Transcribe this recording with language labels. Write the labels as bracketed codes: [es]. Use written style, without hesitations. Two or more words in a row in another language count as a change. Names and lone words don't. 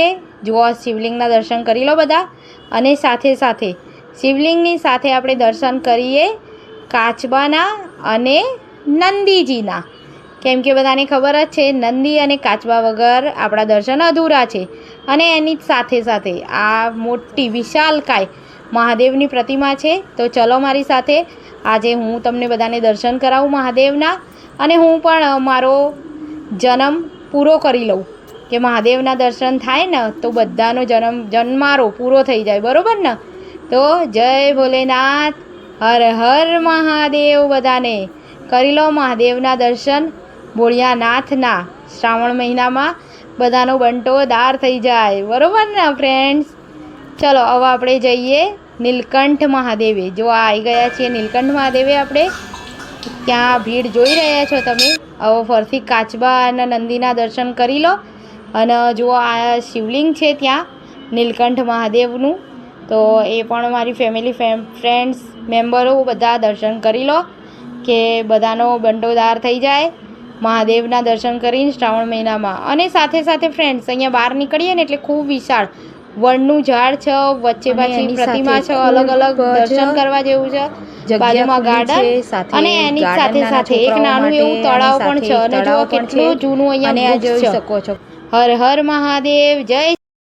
[gu] જુઓ શિવલિંગના દર્શન કરી લો બધા. અને સાથે સાથે શિવલિંગની સાથે આપણે દર્શન કરીએ કાચબાના અને નંદીજીના, કેમ કે બધાને ખબર જ છે નંદી અને કાચબા વગર આપણા દર્શન અધૂરા છે। અને એની સાથે સાથે આ મોટી વિશાળકાય મહાદેવની પ્રતિમા છે। તો ચલો મારી સાથે આજે હું તમને બધાને દર્શન કરાવું મહાદેવના, અને હું પણ મારો જન્મ પૂરો કરી લઉં કે મહાદેવના દર્શન થાય ને તો બધાનો જન્મારો પૂરો થઈ જાય. બરોબર ને? તો જય ભોલેનાથ, હર હર મહાદેવ। બધાને કરી લો મહાદેવના દર્શન. ભોળિયાનાથના શ્રાવણ મહિનામાં બધાનો બંટો દાર થઈ જાય। બરોબર ને ફ્રેન્ડ્સ? ચલો હવે આપણે જઈએ નીલકંઠ મહાદેવે। જો આઈ ગયા છે નીલકંઠ મહાદેવે આપણે, ત્યાં ભીડ જોઈ રહ્યા છો તમે। હવે ફરતી કાચબા અને નંદીના દર્શન કરી લો। અને જો આ શિવલિંગ છે ત્યાં નીલકંઠ મહાદેવનું, તો એ પણ મારી [en] family friends members [gu] બધા દર્શન કરી લો કે બધાનો બંટોદાર થઈ જાએ મહાદેવના દર્શન કરીને શ્રાવણ મહિનામાં। અને સાથે સાથે ફ્રેન્ડ્સ અહીંયા બહાર નીકળીએ ને એટલે ખૂબ વિશાળ વડનું ઝાડ છે, વચ્ચે પાછી પ્રતિમા છે, અલગ અલગ દર્શન કરવા જેવું છે। બાજુમાં ગાર્ડન અને એની સાથે સાથે એક નાનું એવું તળાવ પણ છે। અને જુઓ કેટલું જૂનું અહીંયા જોઈ શકો છો. હર હર મહાદેવ. જય